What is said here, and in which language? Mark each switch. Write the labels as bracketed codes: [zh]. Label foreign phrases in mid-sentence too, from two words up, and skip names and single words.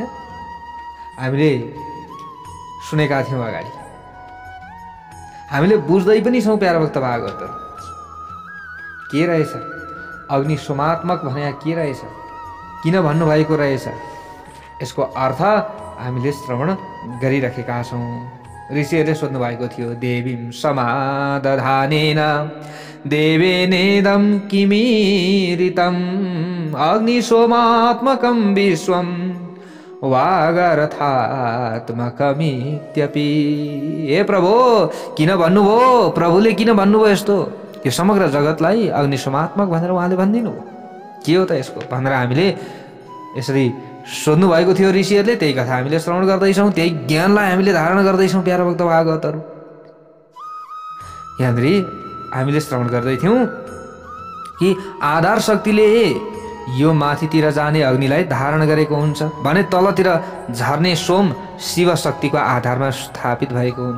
[ne] हामीले सुनेका थियौं अगाडि, हामीले बुझ्दै पनि छौं प्यारो भक्त भागवतहरु के रहेछ अग्नि सोमात्मक भने के रहेछ, किन भन्नुभएको रहेछ, यसको अर्थ हामीले श्रवण गरिरहेका छौं। ऋषिहरूले सोध्नु भएको थियो, [sa] देवीं समादधानेन देवेनेदं किमीरितम् अग्नि सोमात्मकं विश्वं वागरथात्मकमित्यपि। [ne] हे प्रभु किन भन्नुभयो, प्रभुले किन भन्नुभयो यस्तो? यो समग्र जगतलाई अग्निशमात्मक भनेर उहाँले भनिदिनु भयो। के हो त यसको भनेर हामीले यसरी सोध्नु भएको थियो ऋषिहरूले। त्यही कथा हामीले श्रवण गर्दैछौँ, त्यही ज्ञानलाई हामीले धारण गर्दैछौँ। प्यारा भक्त भागवतहरू, यहाँनिर हामीले श्रवण गर्दै थियौँ कि आधार शक्तिले यो माथितिर जाने अग्निलाई धारण गरेको हुन्छ भने तलतिर झर्ने सोम शिव शक्तिको आधारमा स्थापित भएको हुन्छ।